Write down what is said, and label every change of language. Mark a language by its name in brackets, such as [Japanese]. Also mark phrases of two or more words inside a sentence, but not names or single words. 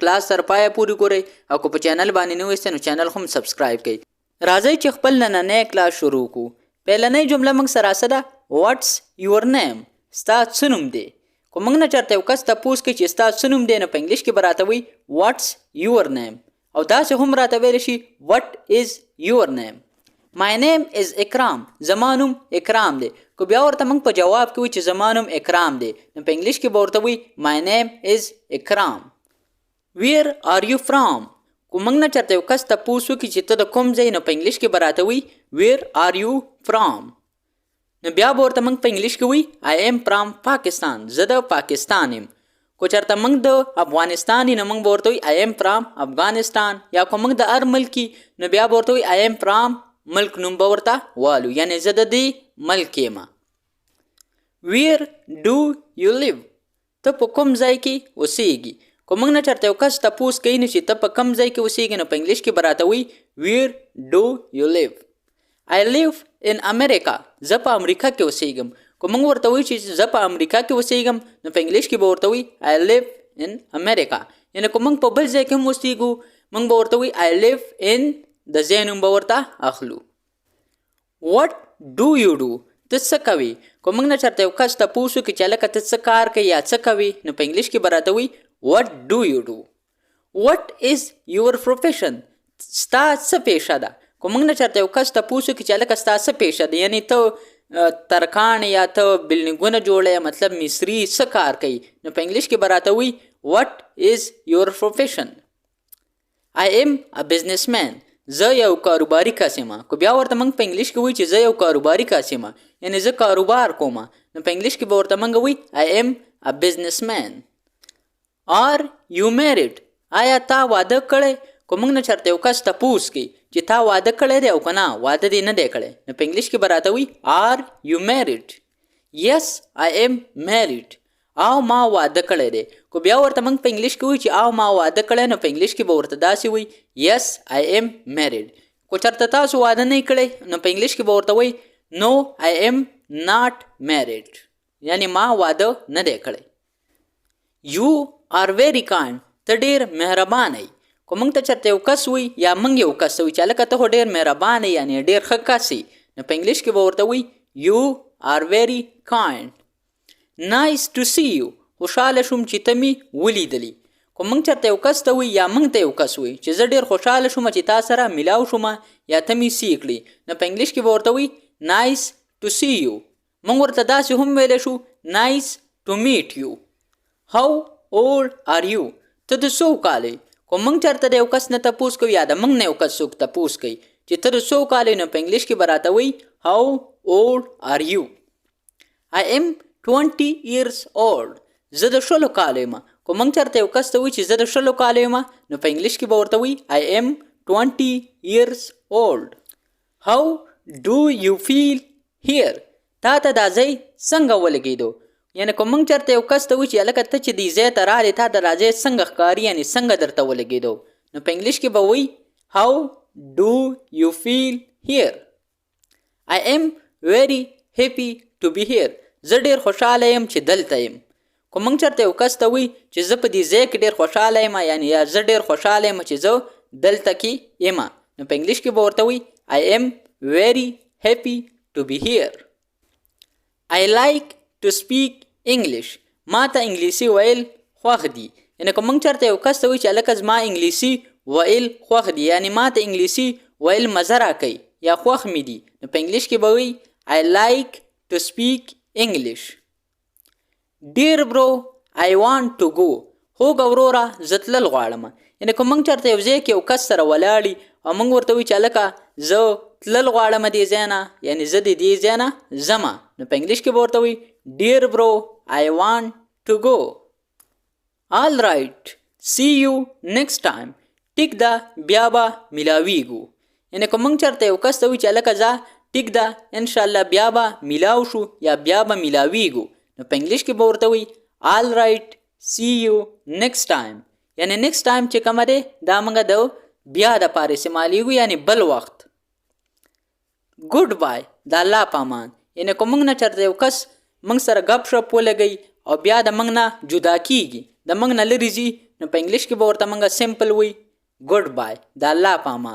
[Pashto] کلاس تر پایه پورې ګورئ او که په چینل باندې نوی یاست نو چینل هم سبسکرایب کړئ. راځئ چې خپل نننی کلاس شروع کړو. پیلنۍ جمله موږ سره څه ده؟ [English] What's your name, [Pashto] ستا څه نوم دی. که موږ نه چېرته یو کس تپوس کوي چې ستا څه نوم دی، نو په انګلیش کې به راته وایي [English] What's your name, [Pashto] او داسې هم راته ویلی شي [English] What is your name. My name is [Pashto] اکرام، زما نوم اکرام دی. که بیا ورته موږ په جواب کې وایي چې زما نوم اکرام دی، نو په انګلیش کې به ورته وایي [English] My name is [Pashto] اکرام. [English] Where are you from؟ [Pashto] که موږ نه چېرته یو کس تپوس وکړي چې ته د کوم ځای، نو په انګلیش کې به راته وایي [English] Where are you from؟ [Pashto] نو بیا به ورته موږ په انګلیش کې وایي [English] I am from [Pashto] پاکستان، زه د پاکستان یم. که چېرته موږ د افغانستان نو موږ به ورته وایي [English] I am from [Pashto] افغانستان. یا که موږ د هر ملک نو بیا به ورته وایي [English] I am from [Pashto] ملک نوم به ورته والو، یعنی زه د دې ملک یم. [English] Where do you live؟ [Pashto] ته په کوم ځای کې اوسیږي. که موږ نه چېرته یو کس تپوس کوي نو چې ته په کوم ځای کې اوسیږي، نو په انګلیش کې به راته وایي [English] Where do you live؟ I live in America، [Pashto] زه په امریکا کې اوسیږم. که موږ ورته وایو چې زه په امریکا کې اوسیږم، نو په انګلیش کې به ورته وایي [English] I live in America. [Pashto] یعنې که موږ په بل ځای کې هم اوسیږو، موږ به ورته وایي [English] I live in، [Pashto] د ځای نوم به ورته اخلو. [English] What do you do؟ [Pashto] ته څه کوي. که موږ نه چېرته یو کس تپوس وکړي چې هلکه ته څه کار کوي یا څه کوي، نو په انګلیش کې به راته وایي [English] What do you do؟ What is your profession؟ [Pashto] ستا څه پیشه ده. که موږ نه چېرته یو کس تپوس وکړي چې هلکه ستا څه پیشه ده، یعنې ته ترکاڼ یا ته بلډینګونه جوړی، مطلب مصري څه کار کوي، نو په انګلیش کې به راته وایي [English] What is your profession؟ I am a businessman، [Pashto] زه یو کاروباري کس یم. که بیا ورته موږ په انګلیش کې وایي چې زه یو کاروباري کس یم، یعنې زه کاروبار کوم، نو په انګلیش کې به ورته موږ وایي [English] I am a businessman. Are you married؟ [Pashto] آیا تا واده کړی؟ که موږ نه چېرته یو کس تپوس کوي چې تا واده کړی دی او که نه واده دې نه دی کړی، نو په انګلیش کې به راته وایي [English] Are you married؟ Yes I am married، [Pashto] او ما واده کړی دی. که بیا ورته موږ په انګلیش کې وایي چې او ما واده کړی، نو په انګلیش کې به ورته داسې وایي [English] Yes I am married. [Pashto] که چېرته تاسو واده نه کړی، نو په انګلیش کې به ورته وایي [English] No I am not married، [Pashto] یعنې ما واده نه دی کړی. [English] You are very kind، [Pashto] ته ډېر مهربانه یې. که موږ ته چېرته یو کس وایي یا موږ یو کس ته وایي چې هلکه ته خو ډېر مهربانه یې، یعنې ډېر ښه کس یې، نو په انګلیش کې به ورته وایي [English] You are very kind. Nice to see you، [Pashto] خوشحاله شوم چې ته مې ولیدلي. که موږ چېرته یو کس ته وایي یا موږ ته یو کس وایي چې زه ډېر خوشحاله شوم چې تا سره میلاو شوم یا ته مې سی کړي، نو په انګلیش کې به ورته وایي [English] Nice to see you. [Pashto] موږ ورته داسې هم ویلی شو [English] Nice to meet you. How old are you؟ [Pashto] ته د څو کالې. که موږ چېرته د یو کس نه تپوس کوو یا د موږ نه یو کس څوک تپوس کوي چې ته د څو کالې، نو په انګلیش کې به راته وایي [English] How old are you؟ I am 20 years old، [Pashto] زه د 20 کالو یم. که موږ چېرته یو کس ته وایي چې زه د 20 کالو یم، نو په انګلیش کې به ورته وایي [English] I am 20 years old. How do you feel here؟ [Pashto] تا ته دا ځای څنګه ولګېدو. یعنې که موږ چېرته یو کس ته وایي چې هلکه ته چې دې ځای ته راغلې تا ته دا ځای څنګه ښکاري، یعنې څنګه درته ولګېدو، نو په انګلیش کې به وایي [English] How do you feel here؟ I am very happy to be here، [Pashto] زه ډېر خوشحاله یم چې دلته یم. که موږ چېرته یو کس ته وایي چې زه په دې ځای کې ډېر خوشحاله یم، یعنې یا زه ډېر خوشحاله یم چې زه دلته کې یم، نو په انګلیش کې به ورته وایي [English] I am very happy to be here. I like to speak English، [Pashto] ما ته انګلیسي ویل خوښ دي. یعنې که موږ چېرته یو کس ته وایي چې هلکه زما انګلیسي ویل خوښ دي، یعنې ما ته انګلیسي ویل مزه راکوي یا خوښ مې دي، نو په انګلیش کې به وایي [English] I like to speak English. Dear bro I want to go، [Pashto] هوږه وروره زه تلل غواړم. یعنې که موږ چېرته یو ځای کې یو کس سره ولاړي او موږ ورته وایي چې هلکه زه تلل غواړم دې ځای نه، یعنې زه د دې ځای نه ځمه، نو په انګلیش کې به ورته وایي [English] Dear bro I want to go. All right، see you next time. [Pashto] ټیک ده بیا به میلاویږو. یعنی که موږ چېرته یو کس ته وایو چې هلکه ځه ټیک ده انشاءالله بیا به میلاو شو یا بیا به میلاویږو، نو په انګلیش کې به ورته وایي [English] all right see you next time. [Pashto] یعنی [English] next time [Pashto] چې کومه دی دا موږ د بیا دپاره استعمالیږو یعنی بل وخت. [English] Good bye [Pashto] د الله په امان. یعنی که موږ نه چېرته یو کس موږ سره ګپ شپ ولګوي او بیا د موږ نه جدا کیږي د موږ نه لرې ځي، نو په انګلیش کې به ورته موږ سمپل وایي [English] Good bye [Pashto] د الله په امان.